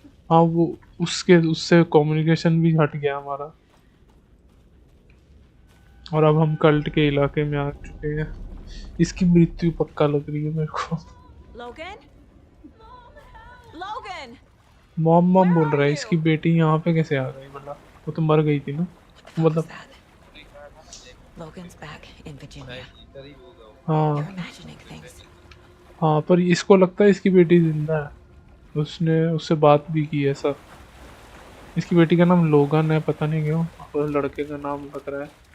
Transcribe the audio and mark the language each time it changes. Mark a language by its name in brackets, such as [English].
[Hindi] हाँ वो उससे कम्युनिकेशन भी हट गया हमारा और अब हम कल्ट के इलाके में आ चुके हैं। इसकी मृत्यु पक्का लग रही है मेरे को। [English] Logan? Logan! [Hindi] मॉम मॉम बोल रहा है, इसकी बेटी यहाँ पे कैसे आ गई? मतलब वो तो मर गई थी ना मतलब। [English] Logan's back in Virginia. [Hindi] हाँ [English] You're imagining things. [Hindi] हाँ पर इसको लगता है इसकी बेटी जिंदा है, उसने उससे बात भी की है सर। इसकी बेटी का नाम लोगन है, पता नहीं क्यों और लड़के का नाम लग रहा है।